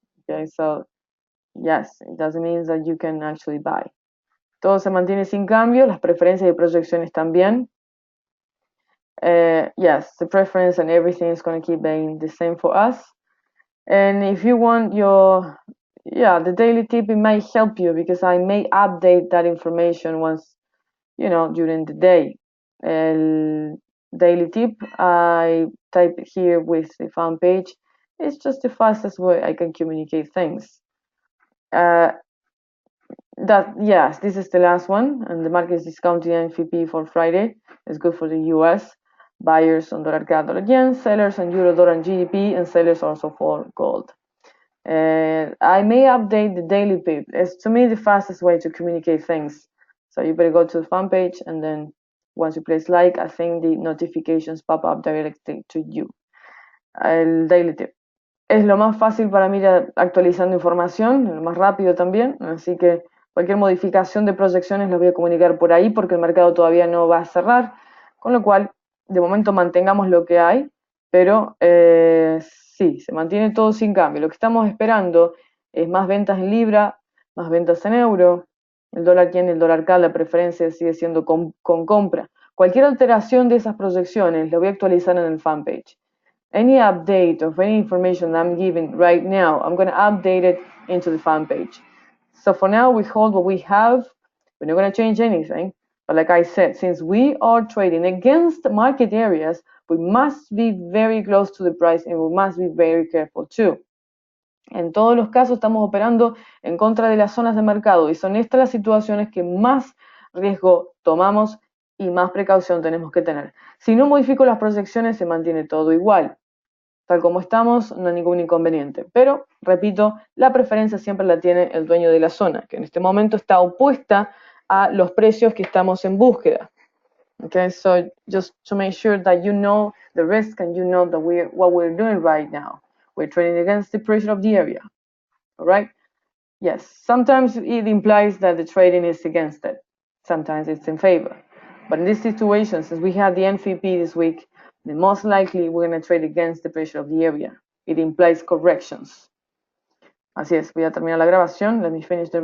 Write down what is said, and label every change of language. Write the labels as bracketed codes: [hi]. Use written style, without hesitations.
[en] Okay, so yes, it doesn't mean that you can actually buy. [es] Todo se mantiene sin cambio, las preferencias y proyecciones también. [en] Yes, the preference and everything is going to keep being the same for us. And if you want the daily tip, it may help you because I may update that information once, during the day. El daily tip, I type it here with the fan page. It's just the fastest way I can communicate things. Yes, this is the last one, and the market is discounting NFP for Friday. It's good for the US. Buyers on dollar CAD, dollar yen, sellers on euro, dollar, and GDP, and sellers also for gold. I may update the daily pip. It's to me the fastest way to communicate things. So you better go to the fan page, and then once you place like, I think the notifications pop up directly to you. [es] El daily tip es lo más fácil para mí actualizando información, lo más rápido también, así que cualquier modificación de proyecciones las voy a comunicar por ahí porque el mercado todavía no va a cerrar, con lo cual de momento mantengamos lo que hay, pero sí, se mantiene todo sin cambio. Lo que estamos esperando es más ventas en libra, más ventas en euro, el dólar yen, el dólar CAD, la preferencia sigue siendo con compra. Cualquier alteración de esas proyecciones la voy a actualizar en el fanpage. [en] Any update of any information that I'm giving right now, I'm going to update it into the fan page. So for now, we hold what we have. We're not going to change anything. But like I said, since we are trading against market areas, we must be very close to the price and we must be very careful too. [es] En todos los casos estamos operando en contra de las zonas de mercado y son estas las situaciones que más riesgo tomamos y más precaución tenemos que tener. Si no modifico las proyecciones, se mantiene todo igual. tal como estamos, no hay ningún inconveniente. Pero, repito, la preferencia siempre la tiene el dueño de la zona, que en este momento está opuesta a los precios que estamos en búsqueda. [en] Okay, so just to make sure that you know the risk and you know that what we're doing right now. We're trading against the pressure of the area. All right? Yes, sometimes it implies that the trading is against it. Sometimes it's in favor. But in this situation, since we have the NVP this week, then most likely we're going to trade against the pressure of the area. It implies corrections. [es] Así es, voy a terminar la grabación. [en] Let me finish the